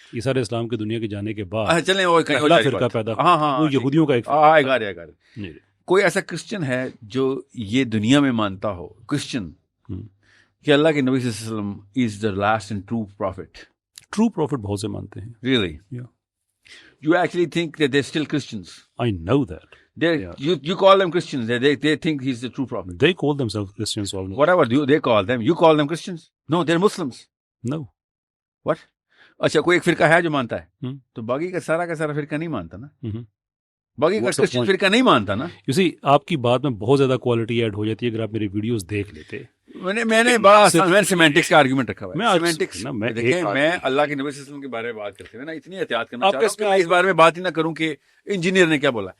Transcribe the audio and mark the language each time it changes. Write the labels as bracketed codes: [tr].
[ur] عیسیٰ علیہ السلام کے دنیا کے جانے کے بعد چلیں وہ پہلا فرقہ پیدا، وہ یہودیوں کا ایک فرقہ. کوئی ایسا کرسچن ہے جو یہ دنیا میں مانتا ہو کرسچن کہ اللہ کے نبی صلی اللہ علیہ وسلم [en] Is the last and true prophet? [ur] True profit بہت سے مانتے ہیں. [en] Really? Yeah. You actually think that they're still Christians? I know that. You call them Christians. They think he's the true prophet. They call themselves Christians almost. Whatever they call them, you call them Christians? No, they're Muslims. No. What? [ur] اچھا کوئی ایک فرقہ ہے جو مانتا ہے تو باقی کا سارا فرقہ نہیں مانتا نا. باقی کا کرسچن فرقہ نہیں مانتا نا. [en] You see, [ur] آپ کی بات میں بہت زیادہ کوالٹی ایڈ ہو جاتی ہے اگر آپ میری ویڈیوز دیکھ لیتے. میں نے بڑا سیمینٹکس کا آرگیومنٹ رکھا ہوا ہے. سیمینٹکس دیکھیں میں اللہ کے نبی صلی اللہ علیہ وسلم کے بارے میں بات کرتے ہوئے نا اتنی احتیاط کرنا چاہتا ہوں کہ میں اس بارے میں بات ہی نہ کروں کہ انجینئر نے کیا بولا.